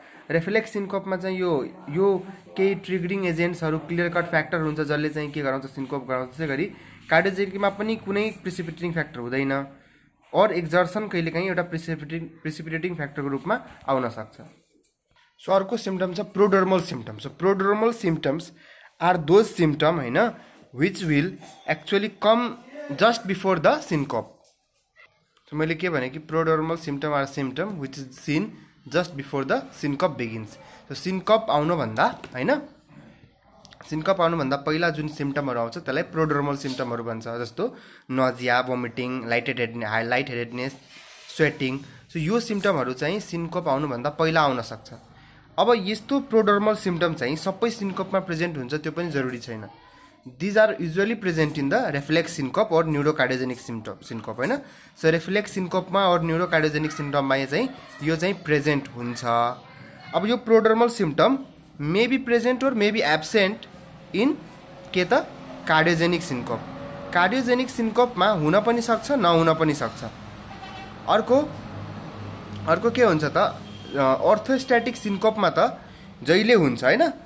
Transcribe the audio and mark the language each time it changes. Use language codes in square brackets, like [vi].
[ne] Reflex सिन्कोपमा चाहिँ यो केही ट्रिगरिङ एजेन्ट्सहरु क्लियर कट फ्याक्टर हुन्छ जसले चाहिँ के गराउँछ सिन्कोप गराउँछ। त्यसैगरी कार्डियोजेनिकमा पनि कुनै प्रिसिपिटेटिङ फ्याक्टर हुँदैन और एक्जर्सन कहिलेकाहीँ एउटा प्रिसिपिटेटिङ फ्याक्टरको रूपमा आउन सक्छ। सो अर्को सिम्पटम छ प्रोडर्मल symptom. So प्रोडर्मल symptoms are those symptom हैन [en] which will actually come just before the syncope. [ne] So मैले के भने कि प्रोडर्मल symptom are symptom [en] which is seen just before the syncope begins. [ne] So syncope आउनु भन्दा हैन सिन्कोप आउनु भन्दा पहिला जुन सिम्पटमहरु आउँछ त्यसलाई प्रोडर्मल सिम्पटमहरु भन्छ। जस्तो nausea, vomiting, light headedness, sweating. So यो सिम्पटमहरु चाहिँ सिन्कोप आउनु भन्दा पहिला आउन सक्छ। अब यस्तो प्रोडर्मल सिम्पटम चाहिँ सबै सिन्कोपमा प्रेजेन्ट हुन्छ त्यो पनि जरुरी छैन। [en] These are usually present in the reflex syncope or neurocardiogenic syncope हैन। [ne] सो reflex syncope मा और neurocardiogenic symptom मा चाहिँ यो चाहिँ प्रेजेन्ट हुन्छ। अब यो प्रोडर्मल सिम्पटम [en] may be present और may be absent [ne] इन के त कार्डियोजेनिक सिन्कोप। कार्डियोजेनिक सिन्कोपमा हुन पनि सक्छ नहुन पनि सक्छ। अर्को के हुन्छ त अर्थोस्ट्याटिक सिन्कोपमा त जहिले हुन्छ हैन।